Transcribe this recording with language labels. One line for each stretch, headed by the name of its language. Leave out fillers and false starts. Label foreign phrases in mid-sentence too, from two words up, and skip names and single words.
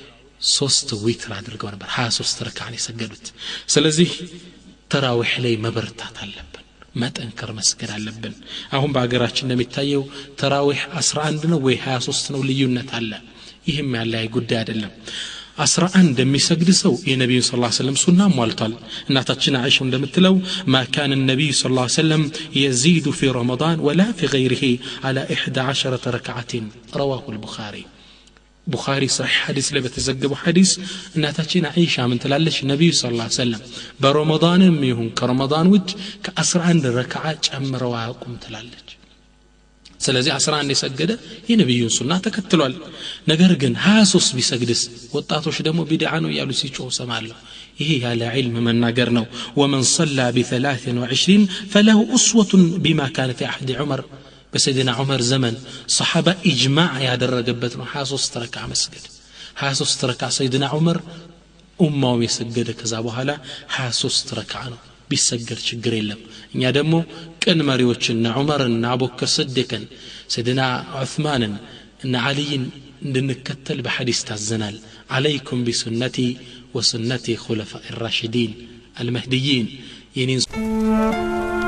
Amharic: 3 ዊትር አድርገው ነበር 23 ረካዓን የሰገዱት ስለዚህ ተራዊህ ላይ መበርታት አለብን መጠንከር መስገድ አለብን አሁን በአገራችን እንደሚታየው ተራዊህ 11 ነው ወይ 23 ነው ልዩነት አለ ይሄም ያለ ጉዳይ አይደለም 11 የሚሰግድ ሰው የነብዩ
Arabic: صلى الله عليه وسلم
Amharic: ሱና ሟልቷል እናታችን አይሻ እንደምትለው
Arabic: ما كان النبي صلى الله عليه وسلم يزيد في رمضان ولا في غيره على 11 ركعة رواه البخاري بخاري صحيح حديث
Amharic: ላይ በተዘገበው ሐዲስ እናታችን አይሻ ምን ትላለች ነብዩ
Arabic: صلى الله عليه وسلم
Amharic: በረመዳንም ይሁን ከረመዳን ውጭ ከ11 ረካዓ ጨምረው አያውቁም ትላለች ስለዚህ 11 የሰገደ የነብዩን ሱና ተከትሏል ነገር ግን 23 ቢሰግድስ ወጣቶች ደግሞ ቢድዓ ነው ያሉ ሲጮህ ሰማለሁ ይሄ ያለ ዒልም መናገር ነው
Arabic: ومن صلى ب23 فله أسوة بما كان في عهد عمر بسيدنا عمر زمن صحابة إجماع
Amharic: ያደረገበት ነው 23 ረካዓ መስገድ 23 ረካዓ سيدنا عمر ኡማው የሰገደ ከዛ በኋላ 23 ረካዓ ነው ቢሰገድ ችግር የለም እኛ ደግሞ ቅን መሪዎችና ዑመርና አቡበክር ስዲቅን ሰይድና ዑስማንን እና አልይን እንድንከተል በሐዲስ ታዘናል
Arabic: عليكم بسنتي وسنة خلفاء الراشدين المهديين